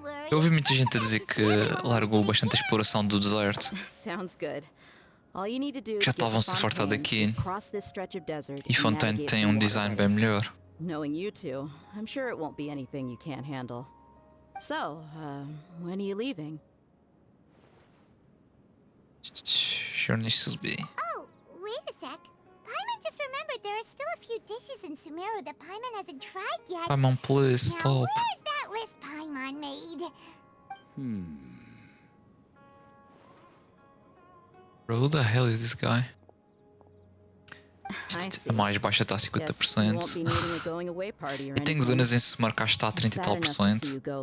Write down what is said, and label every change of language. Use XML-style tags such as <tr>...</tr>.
<pt>Eu ouvi muita gente a dizer que largou bastante a exploração do deserto.</pt> <en>Sounds good. All you need to do</en> <pt>Já estavam-se a fartar daqui. E Fontaine tem um design bem melhor.</pt> <en>Knowing you two, I'm sure it won't be anything you can't handle. So, when are you leaving? Sure needs to be. Oh, wait a sec. Paimon just remembered there are still a few dishes in Sumeru that Paimon hasn't tried yet. Paimon, please, now, stop. Where's that list Paimon made? Bro, who the hell is this guy?</en> <pt>A mais baixa está a 50%. Eu tenho zonas em se marcar está a 30 e tal %.</pt>